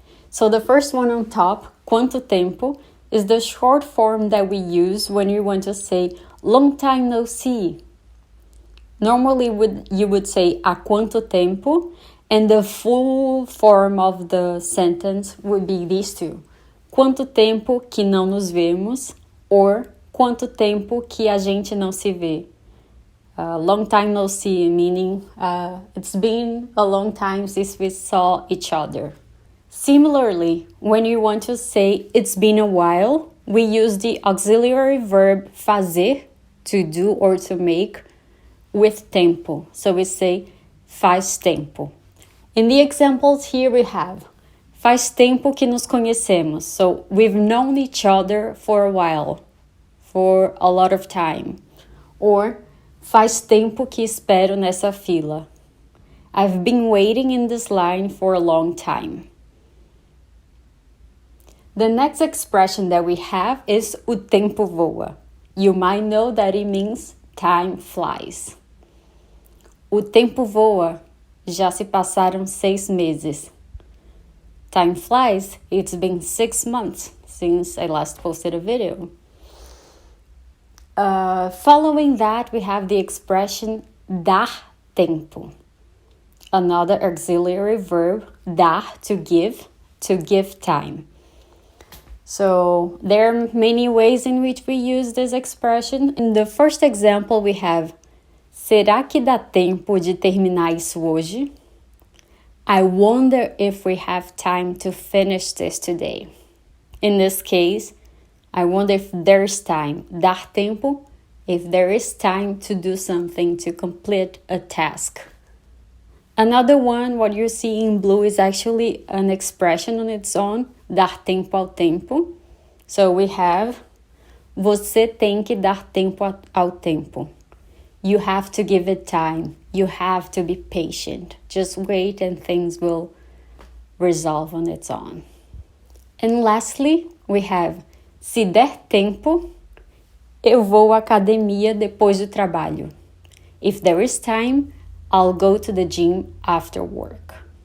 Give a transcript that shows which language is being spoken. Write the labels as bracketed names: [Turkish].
[English] So the first one on top, [Portuguese] quanto tempo, [English] is the short form that we use when you want to say long time no see. Normally you would say [Portuguese] há quanto tempo, [English] and the full form of the sentence would be these two. [Portuguese] Quanto tempo que não nos vemos, or quanto tempo que a gente não se vê. [English] Long time no see, meaning it's been a long time since we saw each other. Similarly, when you want to say it's been a while, we use the auxiliary verb fazer, to do or to make, with tempo. So we say [Portuguese] faz tempo. [English] In the examples here we have [Portuguese] faz tempo que nos conhecemos. [English] So we've known each other for a while, for a lot of time. [Portuguese] Or faz tempo que espero nessa fila. [English] I've been waiting in this line for a long time. The next expression that we have is [Portuguese] o tempo voa. [English] You might know that it means time flies. [Portuguese] O tempo voa. Já se passaram 6 meses. [English] Time flies. It's been 6 months since I last posted a video. Following that, we have the expression [Portuguese] dar tempo. [English] Another auxiliary verb, dar, to give time. So there are many ways in which we use this expression. In the first example, we have [Portuguese] será que dá tempo de terminar isso hoje? [English] I wonder if we have time to finish this today. In this case, I wonder if there's time. [Portuguese] Dar tempo, [English] if there is time to do something, to complete a task. Another one, what you see in blue, is actually an expression on its own. [Portuguese] Dar tempo ao tempo. [English] So we have [Portuguese] você tem que dar tempo ao tempo. [English] You have to give it time. You have to be patient. Just wait and things will resolve on its own. And lastly, we have [Portuguese] se der tempo, eu vou à academia depois do trabalho. [English] If there is time, I'll go to the gym after work.